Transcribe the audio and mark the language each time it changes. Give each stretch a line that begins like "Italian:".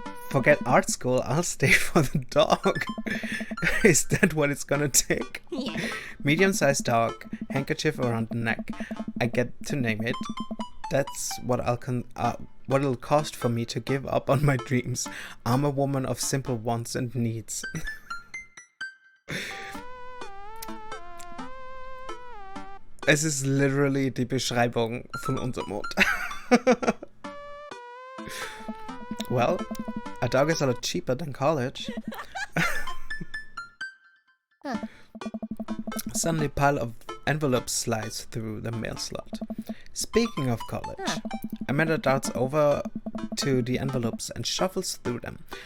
English: Forget art school, I'll stay for the dog. Is that what it's gonna take? Yeah. Medium-sized dog, handkerchief around the neck. I get to name it. That's what what it'll cost for me to give up on my dreams. I'm a woman of simple wants and needs.
German: Es ist literally die Beschreibung von unserem Mond.
English: Well, a dog is a lot cheaper than college. Suddenly a pile of envelopes slides through the mail slot. Speaking of college, Amanda darts over to the envelopes and shuffles through them.